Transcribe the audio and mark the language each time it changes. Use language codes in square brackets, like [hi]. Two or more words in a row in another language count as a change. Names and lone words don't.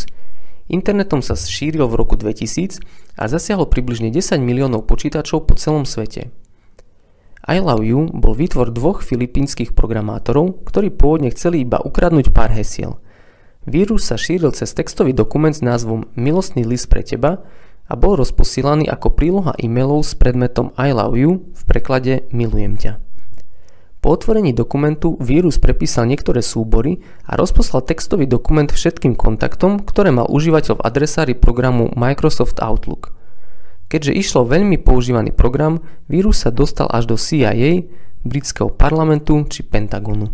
[sk] Internetom sa šíril v roku 2000 a zasiahol približne 10 miliónov počítačov po celom svete. I Love You bol výtvor dvoch filipínskych programátorov, ktorí pôvodne chceli iba ukradnúť pár hesiel. Vírus sa šíril cez textový dokument s názvom Milostný list pre teba a bol rozposílaný ako príloha e-mailov s predmetom [en] I love you [sk] v preklade milujem ťa. Po otvorení dokumentu vírus prepísal niektoré súbory a rozposlal textový dokument všetkým kontaktom, ktoré mal užívateľ v adresári programu Microsoft Outlook. Keďže išlo veľmi používaný program, vírus sa dostal až do CIA, britského parlamentu či Pentagonu.